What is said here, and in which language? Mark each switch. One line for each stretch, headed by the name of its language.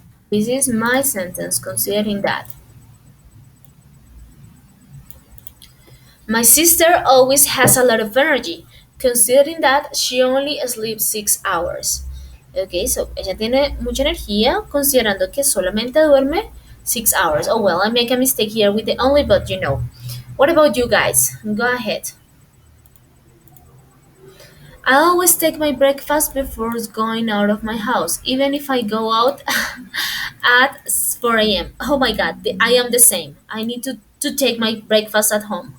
English: This is my sentence, considering that. My sister always has a lot of energy, considering that she only sleeps 6 hours.
Spanish: Okay, so ella tiene mucha energía, considerando que solamente duerme 6 hours.
English: Oh well, I make a mistake here with the only, but you know. What about you guys? Go ahead. I always take my breakfast before going out of my house, even if I go out at 4 a.m. Oh my god, I am the same. I need to take my breakfast at home.